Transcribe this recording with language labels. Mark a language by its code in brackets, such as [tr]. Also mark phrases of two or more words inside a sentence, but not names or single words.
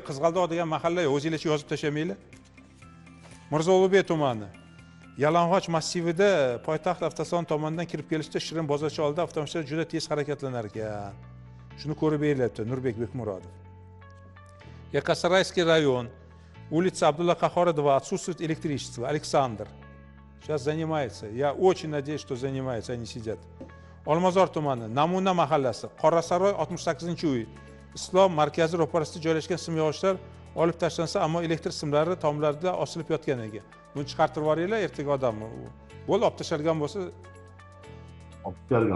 [uz] Qizg'aldoq degan mahalla yo'q. O'zingizcha yozib tashamanglar. Mirzo Ulug'bek tumani. Yalang'och massivida poytaxt avtosalon tomonidan kirib kelishda Shirin bozorchi oldida avtomobillar juda tez harakatlanar ekan. Shuni ko'rib beryapti Nurbek Bekmurodov. [ru] Яккасарайский район, улица Абдулла Qahhora 2, отсутствует электричество. Александр сейчас занимается. Я очень надеюсь, что занимается, они сидят. [uz] Olmazor tumani, Namuna mahallasi, Qorasaroy 68-uy. Islom markazi ro'parasida joylashgan simyog'ochlar olib tashlansa, ammo elektr simlari tomlarida osilib yotgan ekan. Buni chiqartirib yuboringlar, ertaga odamni. Bo'ldi, olib tashalgan bo'lsa, olib tashalgan.